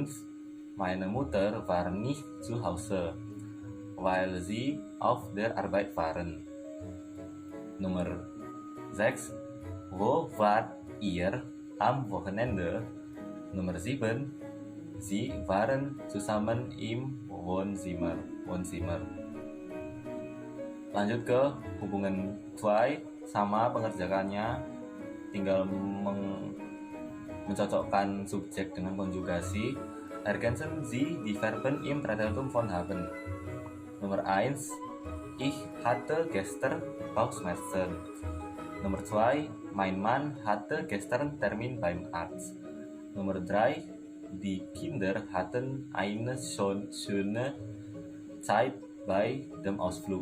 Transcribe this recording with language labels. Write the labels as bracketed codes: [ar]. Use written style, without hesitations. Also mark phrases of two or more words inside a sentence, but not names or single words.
[de] Meine Mutter war nicht zu Hause, weil sie auf der Arbeit waren. [id] Nomor 6. [de] Wo wart ihr am Wochenende? [id] Nomor 7. [de] Sie waren zusammen im Wohnzimmer. [id] Lanjut ke hubungan 2, sama pengerjakannya, tinggal mencocokkan subjek dengan konjugasi. [de] Ergänzen Sie die Verben im Präteritum von haben. [id] Nomor 1. [de] Ich hatte gestern Bauchschmerzen. Nummer 2, mein Mann hatte gestern Termin beim Arzt. Nummer 3, die Kinder hatten eine schöne Zeit bei dem Ausflug.